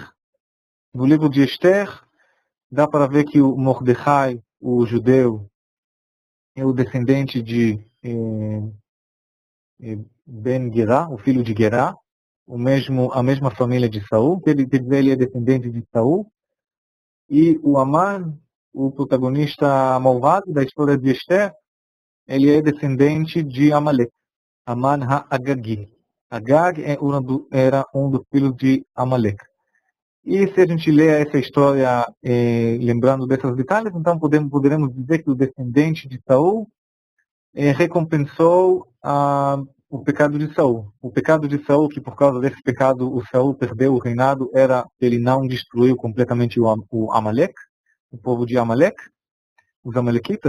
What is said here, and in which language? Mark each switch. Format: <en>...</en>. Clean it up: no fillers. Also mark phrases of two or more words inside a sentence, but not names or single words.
<pt>No livro de Esther, dá para ver que o Mordecai, o judeu, é o descendente de Ben Gerá, o filho de Gerá, a mesma família de Saul, quer dizer, ele é descendente de Saul, e o Amã, o protagonista malvado da história de Esther, ele é descendente de Amalek, Aman ha-Agagi. Agag era um dos filhos de Amalek. E se a gente lê essa história lembrando desses detalhes, então poderemos dizer que o descendente de Saul recompensou o pecado de Saul. O pecado de Saul, que por causa desse pecado o Saul perdeu o reinado, era que ele não destruiu completamente o Amalek, o povo de Amalek, os Amalequitas.</pt>